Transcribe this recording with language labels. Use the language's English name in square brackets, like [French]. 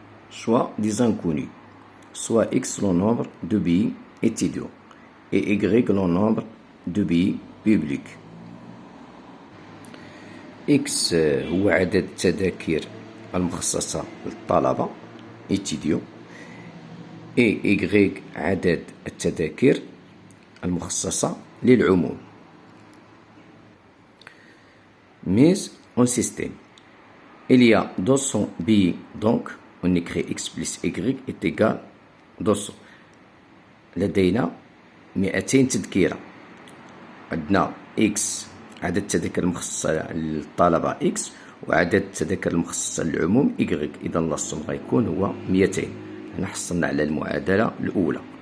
[French] Soit des inconnus, soit x le nombre de billets étudiants et y le nombre de billets publics. [Arabic] x هو عدد التذاكر المخصصة للطلبة [French] étudiants et y [Arabic] عدد التذاكر المخصصة للعموم. [French] Mais en système, il y a 200 billets, donc on écrit x plus y est égal 200. [Arabic] لدينا 200 تذكرة. عندنا x عدد التذاكر المخصصة للطلبة x وعدد التذاكر المخصصة للعموم y. إذا الصم غيكون هو 200. هنا حصلنا على المعادلة الأولى.